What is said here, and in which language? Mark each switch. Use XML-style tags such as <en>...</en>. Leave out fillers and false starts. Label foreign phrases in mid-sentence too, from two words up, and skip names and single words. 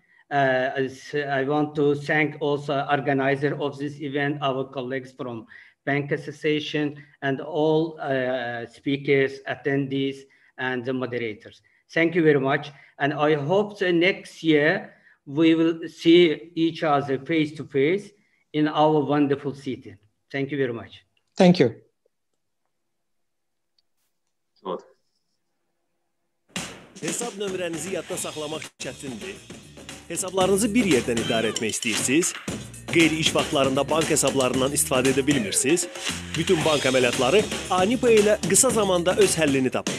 <en>I want to thank also organizer of this event, our colleagues from Bank Association, and all speakers, attendees, and the moderators. Thank you very much. And I hope that next year we will see each other face to face in our wonderful city. Thank you very much. Thank you.</en> <az>Hesab nömrənizi yadda saxlamaq çətindir. Hesablarınızı bir yerdən idarə etmək istəyirsiniz. Qeyri-iş vaxtlarında bank hesablarından istifadə edə bilmirsiniz. Bütün bank əməliyyatları AniPay ilə qısa zamanda öz həllini tapır.</az>